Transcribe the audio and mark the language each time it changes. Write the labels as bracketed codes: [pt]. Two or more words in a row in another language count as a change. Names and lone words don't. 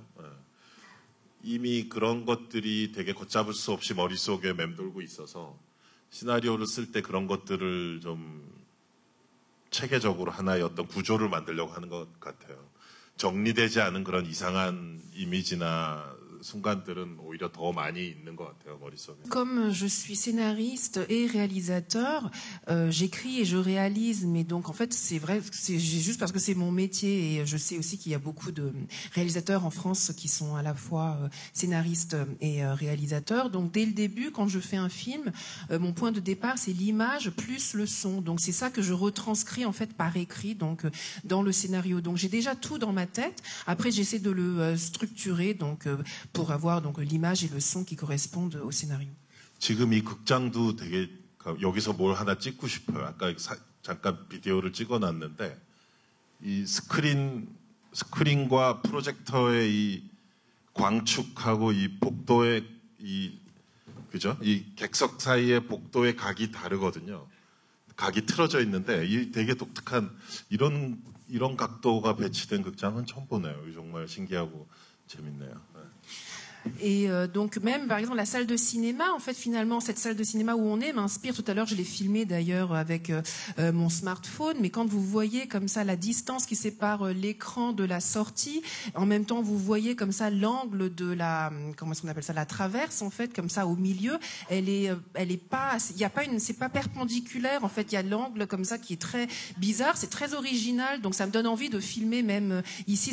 [ko] 이미 그런 것들이 되게 걷잡을 수 없이 머릿속에 맴돌고 있어서 시나리오를 쓸 때 그런 것들을 좀 체계적으로 하나의 어떤 구조를 만들려고 하는 것 같아요. 정리되지 않은 그런 이상한 이미지나 순간들은 오히려 더 많이 있는 것 같아요, 머릿속에. [fr] Comme je suis scénariste et réalisateur, j'écris et je réalise, mais donc en fait c'est vrai, c'est juste parce que c'est mon métier et je sais aussi qu'il y a beaucoup de réalisateurs en France qui sont à la fois scénaristes et réalisateurs. Donc dès le début, quand je fais un film, mon point de départ c'est l'image plus le son. Donc c'est ça que je retranscris en fait par écrit, donc dans le scénario. Donc j'ai déjà tout dans ma tête. Après j'essaie de le structurer, donc pour avoir donc l'image et le son qui correspondent au scénario. [ko] 지금 이 극장도 되게 여기서 뭘 하나 찍고 싶어요. 아까 잠깐 비디오를 찍어놨는데 이 스크린과 프로젝터의 이 광축하고 이 복도의 이 그죠? 이 객석 사이의 복도의 각이 다르거든요. 각이 틀어져 있는데 이 되게 독특한 이런 각도가 배치된 극장은 처음 보네요. 정말 신기하고 재밌네요. [fr] Et donc même par exemple la salle de cinéma, en fait finalement cette salle de cinéma où on est m'inspire. Tout à l'heure je l'ai filmé d'ailleurs avec mon smartphone, mais quand vous voyez comme ça la distance qui sépare l'écran de la sortie, en même temps vous voyez comme ça l'angle de la, comment est-ce qu'on appelle ça, la traverse en fait comme ça au milieu, elle est pas, il y a pas une, c'est pas perpendiculaire en fait, il y a l'angle comme ça qui est très bizarre, c'est très original, donc ça me donne envie de filmer même ici.